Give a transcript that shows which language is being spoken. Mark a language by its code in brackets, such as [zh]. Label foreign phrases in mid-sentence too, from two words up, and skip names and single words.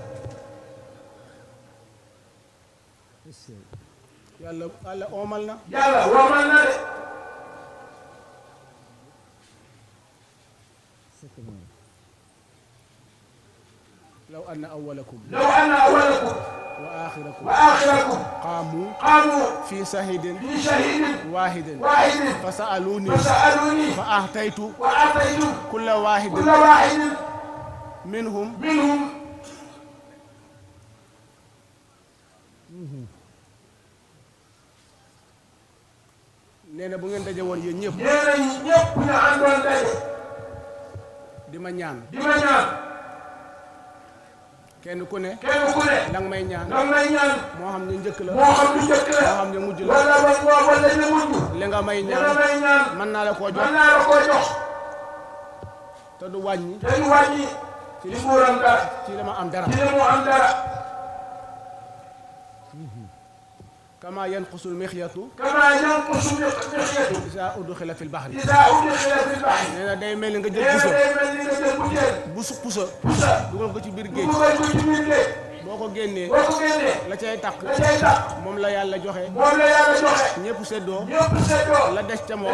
[wo] yàlla oomal na yàlla womal na de [ar] لو أن أولكم لو أن أولكم وآخركم وآخركم qaamu qaamu في صعيد في صعيد wahidin wahidin فسألوني fasa'aluni فأعطيت وأعطيت كل واحد كل واحد minhum minhum [wo] nee na bu ngeen daje woon yéen ñëpp nee nañ ñëpp ñu àndoon daje di ma ñaan di ma ñaan kenn ku ne kenn ku ne danga may ñaan danga may ñaan moo xam ne njëkk la moo xam lu njëkk la moo xam ne mujj la wala wala ñu mujj li nga may li nga ñaan may ñaan mën naa la koo jox mën naa la koo jox te du wàññi te du wàññi ci li nguuram dara ci li ma am dara ci li mu am dara [ar] كما ينقص المخيط كما ينقص المخيط إذا أدخل في البحر إذا أدخل في البحر [wo] nee na day mel ni nga nee jël na puso day mel ni nga jël butéel pusa pusa dugal ko ci biir géej dugal ko ci biir géej boo ko génnee boo ko génnee la cay taq la cay tax moom la yàlla joxe moom la yàlla joxe ñëpp seddoo ñëpp seddoo la des ca la moom